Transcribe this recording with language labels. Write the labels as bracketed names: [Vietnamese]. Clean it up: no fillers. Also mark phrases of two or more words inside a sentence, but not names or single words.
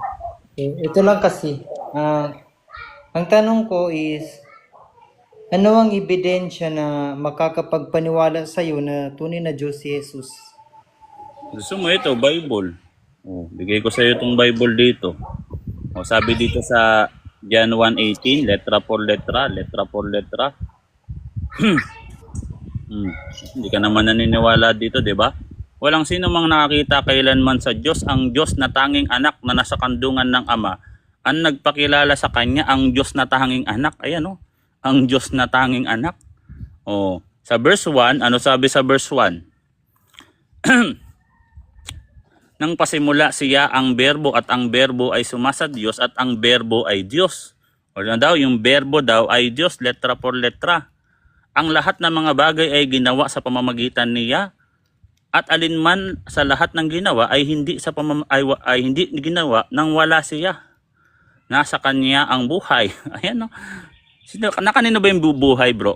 [Filipino] Ito lang kasi, ang tanong ko is, ano ang ebidensya na makakapagpaniwala sa iyo na tunay na Diyos si Jesus? Gusto mo ito, Bible. Bigay ko sa iyo itong Bible dito. Sabi dito sa John 1:18, [Spanish] letra por letra, letra por letra. [Filipino] Hindi ka naman naniniwala dito, di ba? Walang sino mang nakakita kailanman sa Diyos, ang Diyos na tanging anak na nasa kandungan ng Ama, ang nagpakilala sa Kanya, ang Diyos na tanging anak. Ayan ang Diyos na tanging anak. Sa verse 1, ano sabi sa verse 1? Nang pasimula siya ang berbo at ang berbo ay sumasa Diyos at ang berbo ay Diyos. O na daw, yung berbo daw ay Diyos, [Spanish] letra por letra. [Filipino] Ang lahat ng mga bagay ay ginawa sa pamamagitan niya at alinman sa lahat ng ginawa ay hindi hindi ginawa nang wala siya. Nasa Kanya ang buhay. Ayan kanino ba yung buhay bro?